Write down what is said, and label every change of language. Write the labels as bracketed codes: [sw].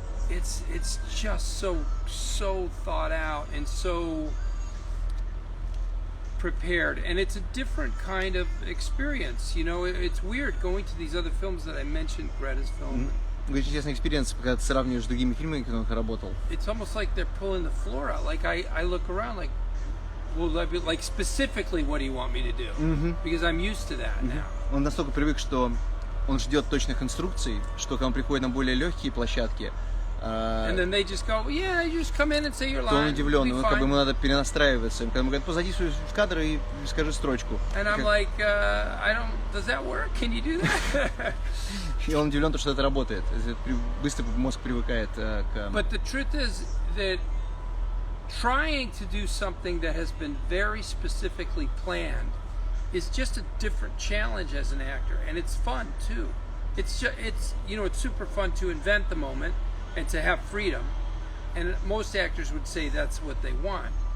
[en] It's just so thought out and so prepared, and it's a different kind of experience. You know, it's weird going to these other films that I mentioned, Greta's film. [ru] Очень интересный экспириенс, когда ты сравниваешь с другими фильмами, которые он работал. [en] It's almost like they're pulling the floor out. Like I look around like, well, like specifically, what do you want me to do? Because I'm used to that now. [ru] Он настолько привык, что он ждет точных инструкций, что когда он приходит на более легкие площадки, [en] and then they just go, yeah, you just come in and say your line. [ru] то он удивлен, он, как бы ему надо перенастраиваться. Когда ему говорят, позади в кадр и скажи строчку. [en] And I'm like, does that work? Can you do that? [ru] И он удивлен, что это работает. Быстро мозг привыкает к... [en] But the truth is that trying to do something that has been very specifically planned is just a different challenge as an actor, and it's fun too. It's you know, it's super fun to invent the moment and to have freedom, and most actors would say that's what they want.